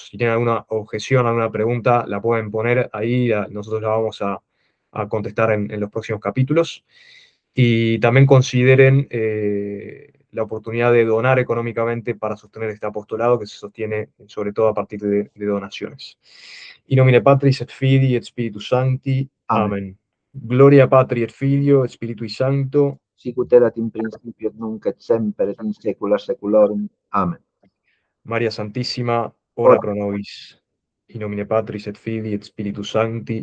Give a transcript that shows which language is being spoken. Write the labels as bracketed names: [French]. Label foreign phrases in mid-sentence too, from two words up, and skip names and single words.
[Spanish] Si tienen alguna objeción, alguna pregunta, la pueden poner ahí, nosotros la vamos a contestar en los próximos capítulos. Y también consideren la oportunidad de donar económicamente para sostener este apostolado que se sostiene sobre todo a partir de donaciones. [Latin] In nomine Patris et Filii et Spiritus Sancti. [Spanish] Amén. Amén. [Latin] Gloria Patri et Filio et Spiritui Sancto. Sicut erat in principio et nunc et semper et in saecula saeculorum. [Spanish] Amén. María Santísima, ora Ora. [Latin] pro nobis. In nomine Patris et Filii et Spiritus Sancti.